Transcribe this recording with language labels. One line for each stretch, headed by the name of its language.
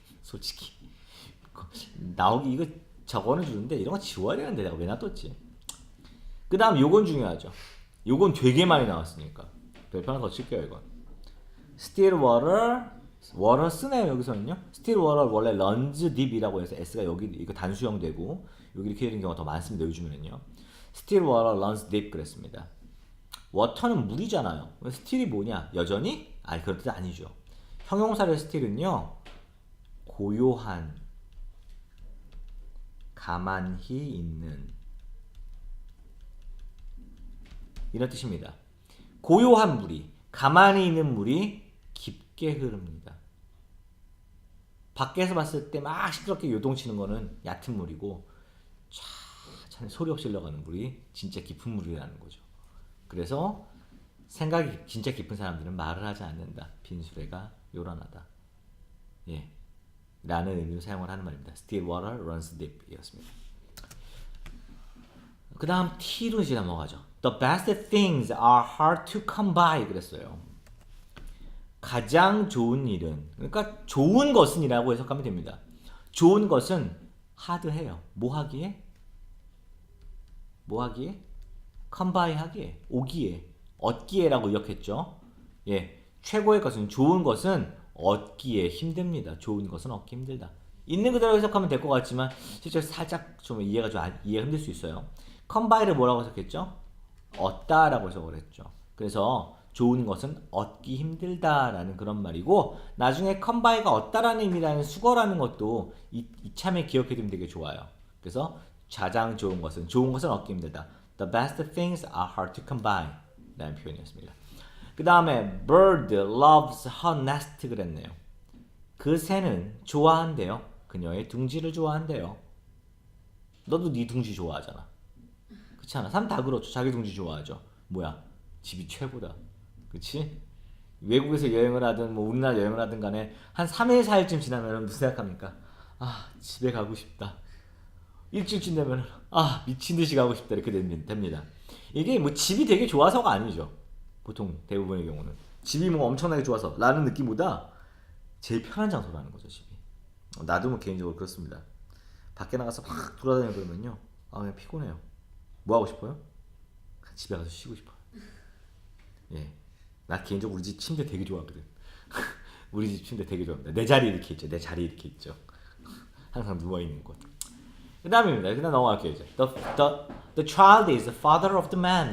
Korean: 솔직히 나오기 이거 적어는 주는데 이런 거 지워야 되는데 내가 왜 놔뒀지? 그 다음 요건 중요하죠. 요건 되게 많이 나왔으니까 별표 하나 더 칠게요. 이건
English: Still water
Korean: 쓰네요. 여기서는요.
English: Still water
Korean: 원래
English: runs deep
Korean: 이라고 해서 S가 여기 이거 단수형 되고 여기 이렇게 되는 경우가 더 많습니다. 요즘에는요.
English: Still water runs deep
Korean: 그랬습니다. water는 물이잖아요. still이 뭐냐? 여전히? 아니 그런 뜻 아니죠. 형용사를 still은요. 고요한 가만히 있는 이런 뜻입니다. 고요한 물이 가만히 있는 물이 깊게 흐릅니다. 밖에서 봤을 때 막 시끄럽게 요동치는 거는 얕은 물이고 참 소리 없이 흘러가는 물이 진짜 깊은 물이라는 거죠. 그래서 생각이 진짜 깊은 사람들은 말을 하지 않는다. 빈수레가 요란하다. 예, 라는 의미로 사용을 하는 말입니다.
English: Still water runs deep
Korean: 이었습니다. 그 다음 T로 이제 넘어가죠.
English: The best things are hard to come by
Korean: 그랬어요. 가장 좋은 일은 그러니까 좋은 것은 이라고 해석하면 됩니다. 좋은 것은 하드해요. 뭐 하기에? come by 하기에, 오기에, 얻기에라고 기억했죠. 예, 최고의 것은 좋은 것은 얻기에 힘듭니다. 좋은 것은 얻기 힘들다. 있는 그대로 해석하면 될 것 같지만 실제 살짝 좀 이해가 힘들 수 있어요. come by를 뭐라고 해석했죠? 얻다라고 해석을 했죠. 그래서 좋은 것은 얻기 힘들다라는 그런 말이고 나중에 come by가 얻다라는 의미라는 수거라는 것도 이참에 기억해두면 되게 좋아요. 그래서 가장 좋은 것은 얻기 힘들다.
English: The best things are hard to come by
Korean: 라는 표현이었습니다. 그 다음에
English: bird loves her nest
Korean: 그랬네요. 그 새는 좋아한대요. 그녀의 둥지를 좋아한대요. 너도 네 둥지 좋아하잖아. 그렇지 않아? 사람 다 그렇죠. 자기 둥지 좋아하죠. 뭐야? 집이 최고다. 그치? 외국에서 여행을 하든 뭐 우리나라 여행을 하든 간에 한 3일 4일쯤 지나면 여러분 무슨 생각합니까? 아 집에 가고 싶다. 일주일쯤 되면 아 미친 듯이 가고 싶다 이렇게 됩니다. 이게 뭐 집이 되게 좋아서가 아니죠. 보통 대부분의 경우는 집이 뭐 엄청나게 좋아서 라는 느낌보다 제일 편한 장소라는 거죠 집이. 나도 뭐 개인적으로 그렇습니다. 밖에 나가서 막 돌아다니고 그러면요 아 그냥 피곤해요. 뭐 하고 싶어요? 집에 가서 쉬고 싶어요. 예, 나 개인적으로 우리 집 침대 되게 좋아하거든. 우리 집 침대 되게 좋아합니다. 내 자리 이렇게 있죠. 내 자리 이렇게 있죠. 항상 누워 있는 곳. 그 다음입니다. 그다음 넘어갈게요 이제.
English: The child is the father of the man.